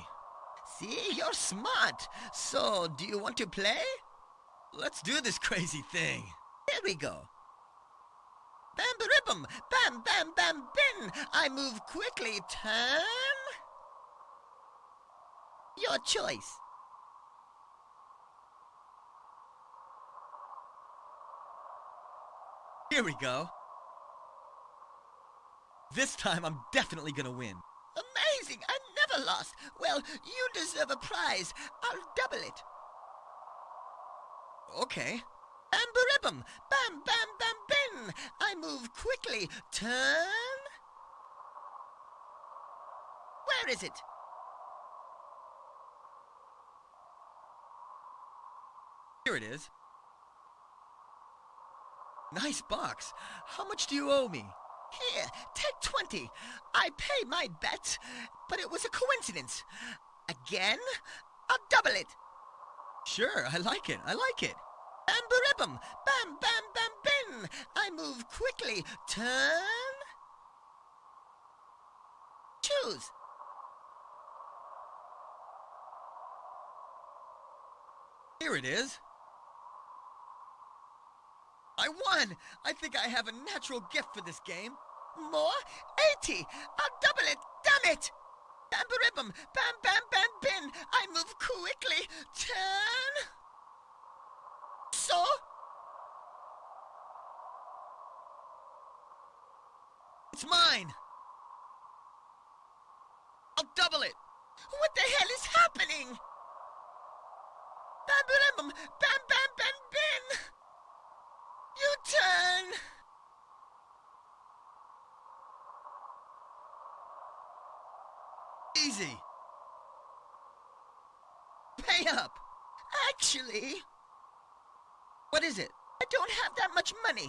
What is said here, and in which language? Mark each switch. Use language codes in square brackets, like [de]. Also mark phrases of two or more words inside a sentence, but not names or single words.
[en] See, you're smart. So, do you want to play? Let's do this crazy thing. Here we go. Bam-ba-ribbum, bam-bam-bam-bin. I move quickly, turn. Your choice. Here we go. This time I'm definitely gonna win. Amazing! I never lost. Well, you deserve a prize. I'll double it. Okay. Bam-ba-ribbum, bam-bam-bam-bin. I move quickly, turn. Where is it? Here it is. Nice box. How much do you owe me? Here, take 20. I pay my bets, but it was a coincidence. Again, I'll double it. Sure, I like it. Bam-ba-ribbum, bam-bam-bam-bin. I move quickly, turn. Choose. Here it is. I won! I think I have a natural gift for this game. More? 80! I'll double it! Damn it! Bam-ba-ribbum! Bam-bam-bam-bin! I move quickly! Turn! So? It's mine! What the hell is happening? Bam, bam, bam, bam, bam, bam, bam. U-turn. Easy. Pay up. Actually, What is it? I don't have that much money.